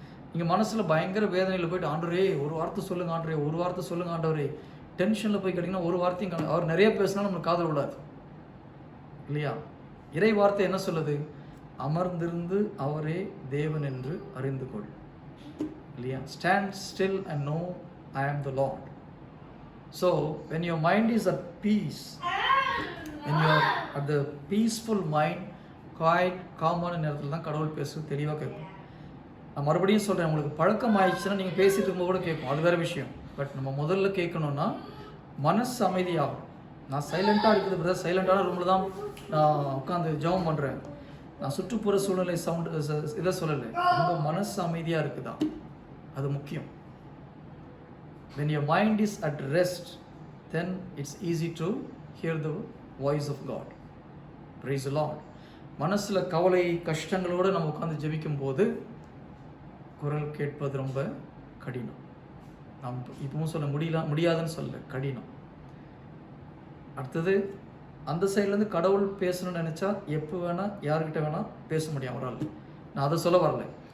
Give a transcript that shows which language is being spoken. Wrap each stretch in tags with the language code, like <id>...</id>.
<ta>நீங்கள் மனசில் பயங்கர வேதனையில் போய்ட்டு ஆண்டவரே ஒரு வார்த்தை சொல்லுங்கள், ஆண்டவரே ஒரு வார்த்தை சொல்லுங்கள், ஆண்டவரே டென்ஷனில் போய் கேட்டிங்கன்னா ஒரு வார்த்தையும் அவர் நிறைய பேசினா நம்மளுக்கு காதல் விடாது இல்லையா? இறை வார்த்தை என்ன சொல்லுது? அமர்ந்திருந்து அவரே தேவன் என்று அறிந்து கொள் இல்லையா?</ta> <en>Stand still and know I am the Lord. So when your mind is at peace, when you are at the peaceful mind, quiet</en> <ta>காமான நேரத்தில் தான் கடவுள் பேசுறது தெளிவாக கேட்கும். நான் மறுபடியும் சொல்கிறேன், உங்களுக்கு பழக்கம் ஆயிடுச்சுன்னா நீங்கள் பேசிட்டு இருக்கும்போது கூட கேட்கும், அது வேறு விஷயம். பட் நம்ம முதல்ல கேட்கணுன்னா மனசு அமைதியாகும். நான் சைலண்ட்டாக இருக்குது பிரதர், சைலண்ட்டான ரூமில் தான் நான் உட்காந்து ஜெபம் பண்ணுறேன், நான் சுற்றுப்புற சூழ்நிலை சவுண்டு இதை சொல்லலை, உங்கள் மனசு அமைதியாக இருக்குதா, அது முக்கியம்.</ta> <en>when your mind is at rest, then it's easy to hear the voice of God. Praise the Lord.</en> <ta>மனசில் கவலை கஷ்டங்களோடு நம்ம உட்காந்து ஜெபிக்கும் போது குரல் கேட்பது ரொம்ப கடினம். நாம் இப்பவும் சொல்ல முடியாதுன்னு சொல்ல, கடினம். அடுத்தது அந்த சைட்லேருந்து கடவுள் பேசணும்னு நினச்சா எப்போ வேணால் யார்கிட்ட வேணால் பேச முடியும் அவரால். நான் அதை சொல்ல வரல.</ta>